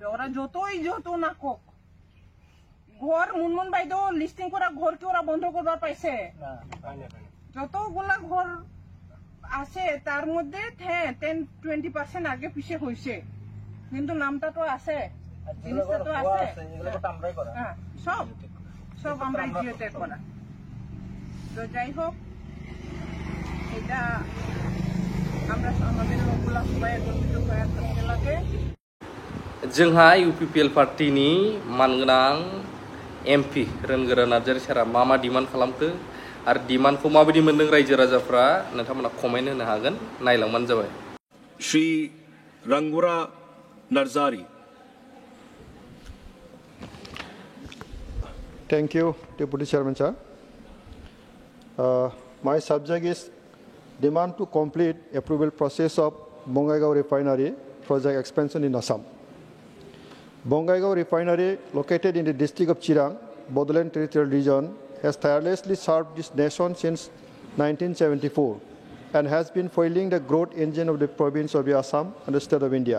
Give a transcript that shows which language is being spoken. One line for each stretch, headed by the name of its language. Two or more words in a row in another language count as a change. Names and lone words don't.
Bangla: ওরা যত না কোক ঘর মুনমুন বাইদেও লিস্টিং করা ঘরকে ওরা বন্ধ করবার পাইছে যতগুলা ঘর আছে তার মধ্যে 10-20% আগে পিছে হয়েছে কিন্তু নামটা তো আছে জিনিসটা তো আছে হ্যাঁ সব আমরা ইজিওতে করা তো যাই হোক এটা আমরা আমাদের লোকগুলা সবাই একত্রিত হয়ে থাকতে লাগে
Bodo: जोंहा इउपिपिएल पार्टीनि मानगोनां एमपि रोनगोरा नार्जारी सारा मा डिमान्ड खालामखो आरो डिमान्डखौ माबायदि मोनदों रायजो राजाफ्रा नोंथांमोना कमेन्ट होनो हागोन नायलांबानो जाबाय श्री रंगोरा नार्जारी
English: Thank you, Deputy Chairman, sir. My subject is demand to complete approval process of Bongaigaon Refinery project expansion in Assam. Bongaigaon Refinery, located in the district of Chirang, Bodoland Territorial Region, has tirelessly served this nation since 1974 and has been fueling the growth engine of the province of Assam and the state of India.